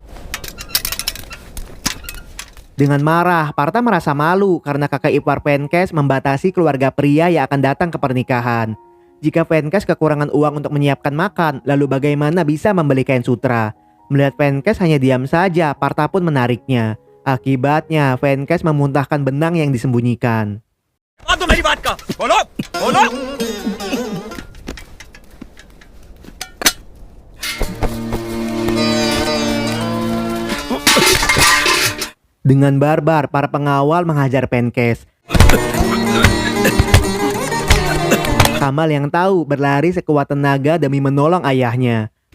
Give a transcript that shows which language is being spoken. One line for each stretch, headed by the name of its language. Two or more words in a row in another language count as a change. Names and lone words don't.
Indonesian: Dengan marah, Partha merasa malu karena kakak ipar Venkes membatasi keluarga pria yang akan datang ke pernikahan. Jika Venkes kekurangan uang untuk menyiapkan makan, lalu bagaimana bisa membeli kain sutra? Melihat Venkes hanya diam saja, Partha pun menariknya. Akibatnya, Venkes memuntahkan benang yang disembunyikan.
Hindi: तो मेरी बात का बोलो बोलो
Indonesian: Dengan barbar, para pengawal menghajar Venkes. Kamal yang tahu berlari sekuat tenaga demi menolong ayahnya.